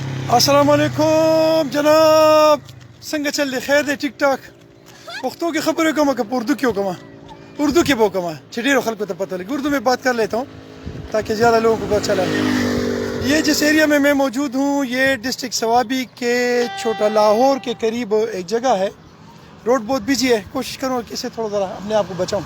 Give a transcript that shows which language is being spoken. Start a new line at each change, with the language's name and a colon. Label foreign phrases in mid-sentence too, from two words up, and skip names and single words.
Arabic: السلام علیکم
Pashto: جناب، څنګه چل دی؟ خیر دی؟ ټیک ټاک.
Urdu: پښتو کی خبریں کم کہ اردو کی کم؟ اردو کی بو کم ہے، ڈھیروں خلق کو تو پتہ لگے. اردو میں بات کر لیتا ہوں تاکہ زیادہ لوگوں کو پتہ چلا. یہ جس ایریا میں میں موجود ہوں یہ ڈسٹرکٹ سوابی کے چھوٹا لاہور کے قریب ایک جگہ ہے. روڈ بہت بزی ہے، کوشش کروں کہ اسے تھوڑا ذرا اپنے آپ کو بچاؤں.